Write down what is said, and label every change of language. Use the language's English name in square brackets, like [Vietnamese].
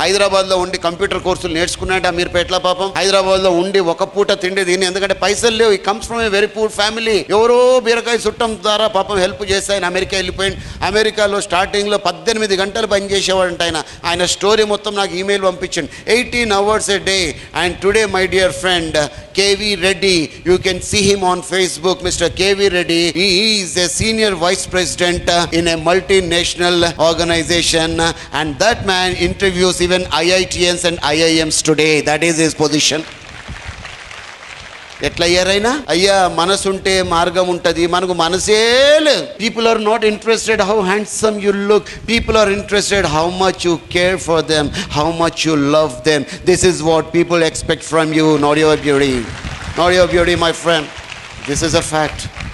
[Telugu] హైదరాబాద్ లో ఉండి కంప్యూటర్ కోర్సులు నేర్చుకున్నాడు అమీర్పేటలో. పాపం హైదరాబాద్ లో ఉండి ఒక పూట తిండి తిని, ఎందుకంటే పైసలు లేవు. [English] He comes from a very poor family. [Telugu] ఎవరో బీరకాయ చుట్టం ద్వారా పాపం హెల్ప్ చేస్తే ఆయన అమెరికా వెళ్ళిపోయింది. అమెరికాలో స్టార్టింగ్ లో 18 గంటలు పని చేసేవాడంట ఆయన స్టోరీ మొత్తం నాకు ఈమెయిల్ పంపించండి. [English] 18 hours a day. And today my dear friend KV Reddy, you can see him on Facebook, Mr. KV Reddy. He is a senior vice president in a multinational organization, and that man interviews even IITians and IIMs today. That is his position. [Telugu] ఎట్లా అయ్యారైనా? అయ్యా మనసుంటే మార్గం ఉంటుంది, మనకు మనసే లేదు. [English] People are not interested how handsome you look. People are interested how much you care for them, how much you love them. This is what people expect from you, not your beauty. Not your beauty, my friend. This is a fact.